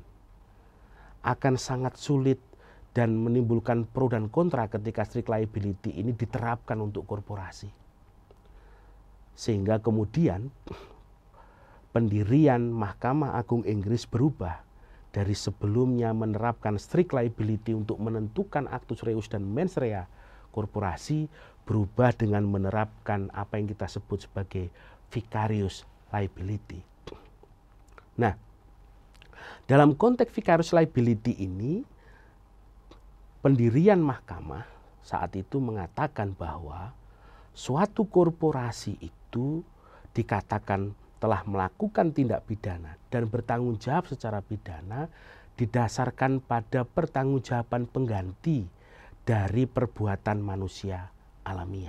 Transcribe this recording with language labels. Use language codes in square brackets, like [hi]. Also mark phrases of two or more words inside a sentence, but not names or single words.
[id] Akan sangat sulit dan menimbulkan pro dan kontra ketika [en] strict liability [id] ini diterapkan untuk korporasi. Sehingga kemudian pendirian Mahkamah Agung Inggris berubah dari sebelumnya menerapkan [en] strict liability [id] untuk menentukan [la] actus reus [id] dan [la] mens rea [id] korporasi, berubah dengan menerapkan apa yang kita sebut sebagai [en] vicarious liability. [id] Nah, dalam konteks [en] vicarious liability [id] ini, pendirian mahkamah saat itu mengatakan bahwa suatu korporasi itu dikatakan telah melakukan tindak pidana dan bertanggung jawab secara pidana didasarkan pada pertanggungjawaban pengganti dari perbuatan manusia alamiah.